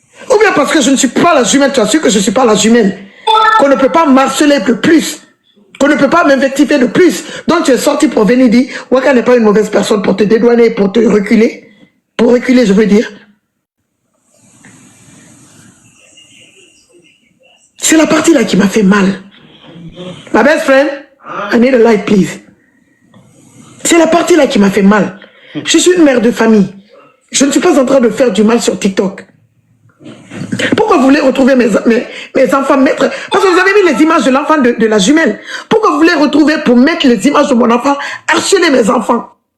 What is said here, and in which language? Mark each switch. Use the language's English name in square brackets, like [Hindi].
[French] Ou bien parce que je ne suis pas la jumelle, tu as su que je ne suis pas la jumelle. Qu'on ne peut pas marceler de plus. Qu'on ne peut pas m'invectiver de plus. Donc tu es sorti pour venir dire, Waka n'est pas une mauvaise personne pour te dédouaner, pour te reculer. Pour reculer, je veux dire. C'est la partie là qui m'a fait mal. [English] My best friend, I need a light, please. [French] C'est la partie là qui m'a fait mal. Je suis une mère de famille. Je ne suis pas en train de faire du mal sur TikTok. Pourquoi vous voulez retrouver mes enfants mettre... Parce que vous avez mis les images de l'enfant de la jumelle. Pourquoi vous voulez retrouver pour mettre les images de mon enfant, harceler mes enfants?